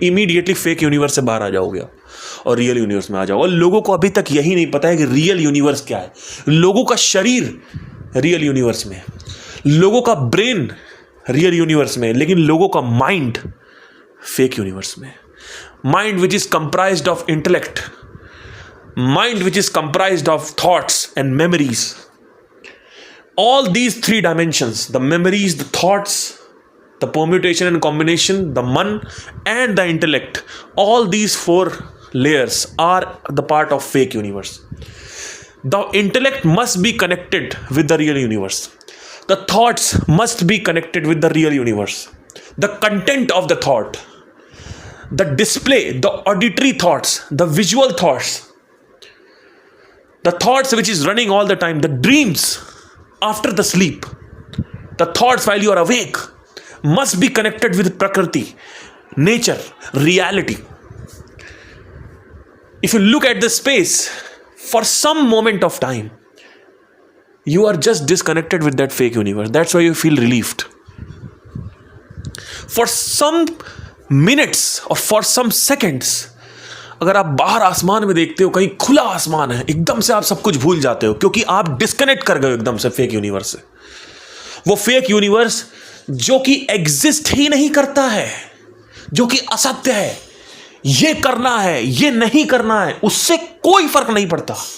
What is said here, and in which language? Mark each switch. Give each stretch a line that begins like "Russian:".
Hindi: Immediately fake universe से बाहर आ जाओगे और रियल यूनिवर्स में आ जाओ। और लोगों को अभी तक यही नहीं पता है कि रियल यूनिवर्स क्या है। लोगों का शरीर रियल यूनिवर्स में है, लोगों का ब्रेन रियल यूनिवर्स में है, लेकिन लोगों का माइंड फेक यूनिवर्स में है।
English: Mind which is comprised of intellect, mind which is comprised of thoughts and memories, all these 3 dimensions, the memories, the thoughts, the permutation and combination, the man and the intellect, all these 4 layers are the part of fake universe. The intellect must be connected with the real universe. The thoughts must be connected with the real universe. the content of the thought, the display, the auditory thoughts, the visual thoughts, the thoughts which is running all the time, the dreams after the sleep, the thoughts while you are awake must be connected with Prakriti, nature, reality. If you look at the space for some moment of time, you are just disconnected with that fake universe. That's why you feel relieved. For some minutes or for some seconds,
Hindi: अगर आप बाहर आसमान में देखते हो, कहीं खुला आसमान है, एकदम से आप सब कुछ भूल जाते हो, क्योंकि आप डिस्कनेक्ट कर गए एकदम से फेक यूनिवर्स से। वो फेक यूनिवर्स जो कि एग्जिस्ट ही नहीं करता है, जो कि असत्य है, ये करना है, ये नहीं करना है, उससे कोई फर्क नहीं पड़ता।